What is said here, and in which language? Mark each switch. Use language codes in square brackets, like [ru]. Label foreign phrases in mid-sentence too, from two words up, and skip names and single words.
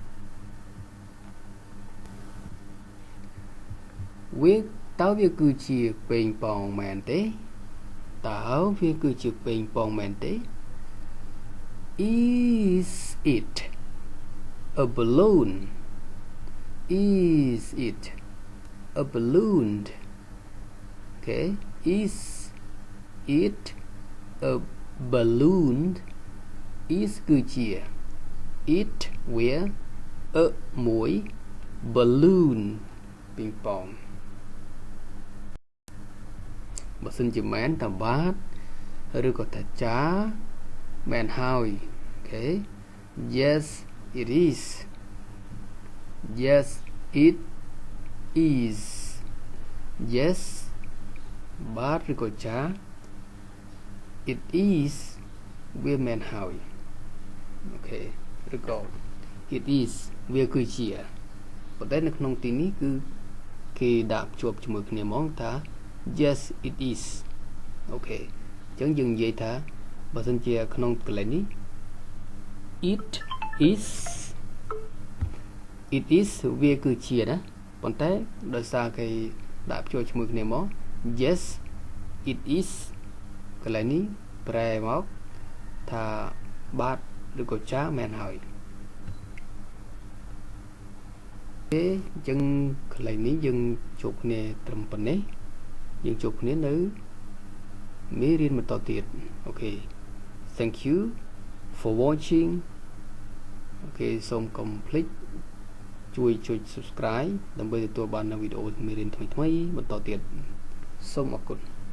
[km] វាតើវាគឺជាប៉េងប៉ោងមែនទេតើវាគឺជាប៉េងប៉ោងមែនទេ [en] Is it a balloon Is it a balloon okay is it a balloon is គឺជា it វា a មួយ balloon ពីងប៉ង [km] បើសិនជាមែនតាបាទឬក៏តាចាមែនហើយអូខេ [en] yes it is yes it is yes [km] បាទឬក៏ចា [en] it is [km] វាមែនហើយអូខេឬក៏ [en] it is [km] វាគឺជាប៉ុន្តែនៅក្នុងទីនេះគឺគេដាក់ភ្ជាប់ជាមួយគ្នាហ្មងថា [en] yes it is [km] អូខេអញ្ចឹងយើងនិយាយថាបើសិនជាក្នុងកន្លែងនេះ it is វាគឺជាណាប៉ុន្តែដោយសារគេដាក់ភ្ជាប់ជាមួយគ្នាមក [en] yes it is [km] កន្លែងនេះប្រែមកថាបាទឬក៏ចាមែនហើយ អញ្ចឹងកន្លែងនេះយើងជួបគ្នាត្រឹមប៉ុណ្ណេះយើងជួបគ្នានៅមេរៀនបន្តទៀតអូខេ [en] thank you for watching [km] អូខេសូមកុំភ្លេចជួយចុច subscribe ដើម្បីទទួលបាននូវវីដេអូមេរៀនថ្មីៗបន្តទៀតសូមអរគុណ